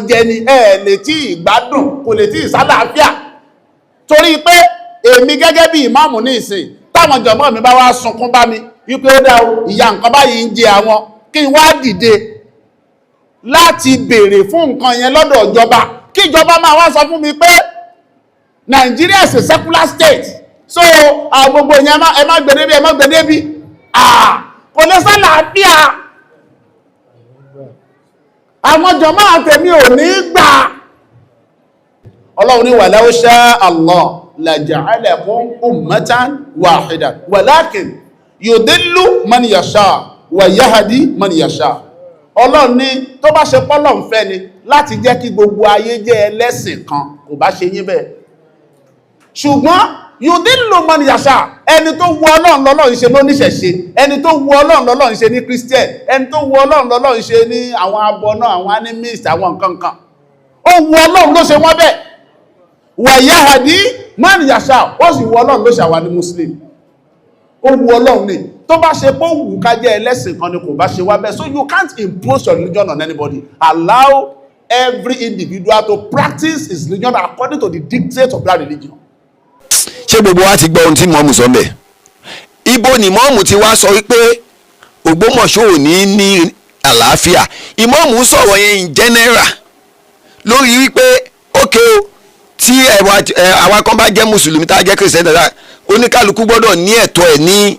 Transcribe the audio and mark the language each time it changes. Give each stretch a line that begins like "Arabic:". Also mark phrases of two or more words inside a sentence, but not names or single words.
Yoruba: jẹ ni lè tí ìgbádùn kò lè tí ìsálàáfíà torí pé èmi gẹ́gẹ́ bí ìmáàmù ní ìsìn táwọn jọmọ́ mi bá wá sunkún bá mi wípé ó dá ìyà nǹkan báyìí ń jẹ àwọn kí n wá dìde láti béèrè fún nǹkan yẹn lọ́dọ̀ ìjọba kí ìjọba máa wá sọ fún mi pé
English: Nigeria is a secular state
Yoruba: so gbogbo yẹn ẹ má gbẹdẹbí ẹ má gbẹdẹbí kò lè sálàáfíà àwọn jọmọ́ àtẹ̀mí ò ní gbà. Ọlọ́run ní
Arabic: ولو شاء الله لجعلكم أمة واحدة ولكن يضل من يشاء ويهدي من يشاء.
Yoruba: Ọlọ́run ní tó bá ṣe pọ́lọ̀ ń fẹ́ ni láti jẹ́ kí gbogbo ayé jẹ́ ẹlẹ́sìn kan kò bá ṣe yín bẹ́ẹ̀ ṣùgbọ́n
Arabic: يضل من
Yoruba: yasha ẹni tó wu Ọlọ́run lọ́lọ́run ṣe ló níṣẹ̀ṣe ẹni tó wu Ọlọ́run lọ́lọ́run ṣe ní Christian ẹni tó wu Ọlọ́run lọ́lọ́run ṣe ní àwọn abọ́ná àwọn animist àwọn nǹkan kan ó wu Ọlọ́run ló ṣe wọ́n bẹ́ẹ̀
Arabic: ويهدي من يشاء
Yoruba: ó sì wu Ọlọ́run ló ṣàwà ní Muslim ó wu Ọlọ́run ní tó bá ṣe pé wù ká jẹ́ ẹlẹ́sìn kan ni kò bá ṣe wá bẹ́ẹ̀
English: so you can't impose your religion on anybody. Allow every individual to practice his religion according to the dictates of that religion.
Yoruba: Ṣé gbogbo wa ti gbọ́ ohun tí mọ́mù sọ mbẹ̀? Ibo ni mọ́mù ti wá sọ wípé Ògbómọ̀ṣọ́ ò ní àlàáfíà. Ìmọ̀mù sọ̀rọ̀ yẹn
English: in general
Yoruba: lórí wípé ókè o tí àwa kan bá jẹ́ mùsùlùmí tá a jẹ́ kìrìsìtẹ́nì dáadáa oníkálukú gbọ́dọ̀ ní ẹ̀tọ́ ẹ̀ ní